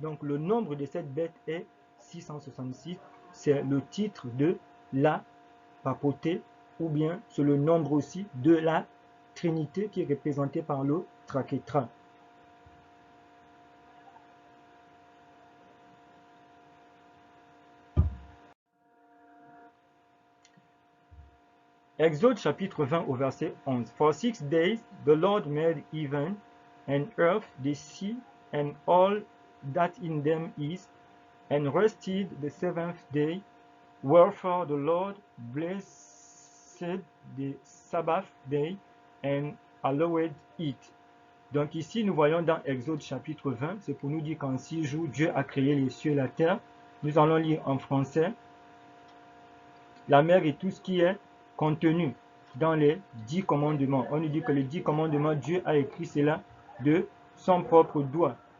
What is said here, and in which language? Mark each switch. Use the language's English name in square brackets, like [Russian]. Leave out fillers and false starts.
[French] Donc, le nombre de cette bête est 666. C'est le titre de la papauté, ou bien c'est le nombre aussi de la Trinité qui est représenté par le trachétra. Exode chapitre 20 au verset 11. [English] For 6 days the Lord made heaven and earth, the sea, and all that in them is, and rested the seventh day. Wherefore the Lord blessed the Sabbath day and hallowed it. [French] Donc ici, nous voyons dans Exode chapitre 20, c'est pour nous dire qu'en 6 jours, Dieu a créé les cieux et la terre. Nous allons lire en français la mer et tout ce qui est contenu dans les 10 commandements. On nous dit que les 10 commandements, Dieu a écrit cela de son propre doigt.